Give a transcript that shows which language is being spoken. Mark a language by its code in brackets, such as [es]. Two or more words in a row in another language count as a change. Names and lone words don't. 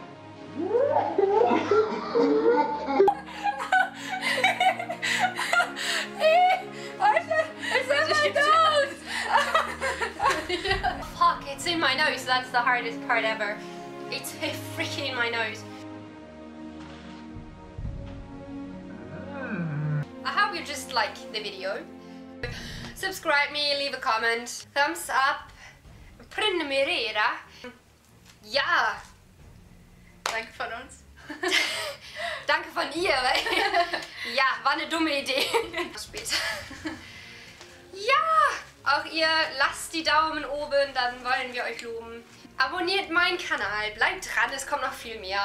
[en] Fuck, it's in my nose. That's the hardest part ever. It's freaking in my nose. I hope you just like the video. Subscribe me, leave a comment, thumbs up, [sv] prenumerera. [de] Ja! Danke von uns. Danke von ihr, weil ja, war eine dumme Idee. Später. Ja, auch ihr lasst die Daumen oben, dann wollen wir euch loben. Abonniert meinen Kanal, bleibt dran, es kommt noch viel mehr.